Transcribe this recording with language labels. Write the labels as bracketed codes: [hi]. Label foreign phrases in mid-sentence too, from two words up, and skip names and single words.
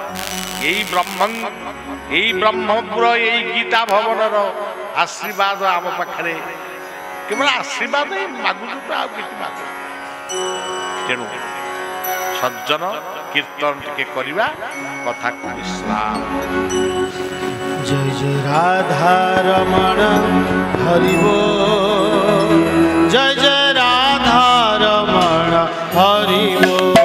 [or] ଏଇ ବ୍ରହ୍ମପୁର, ଏଇ ଗୀତା ଭବନର ଆଶୀର୍ବାଦ ଆମ ପାଖରେ। କେବଳ ଆଶୀର୍ବାଦ ହିଁ ମାଗୁଛୁ, ତ ଆଉ କିଛି ମାଗୁଛୁ। ତେଣୁ ସଜ୍ଜନ କୀର୍ତ୍ତନ ଟିକେ କରିବା, କଥାକୁ ବିଶ୍ରାମ। [hi] जय जय राधा रमण हरि बोल, जय जय राधा रमण हरि बोल।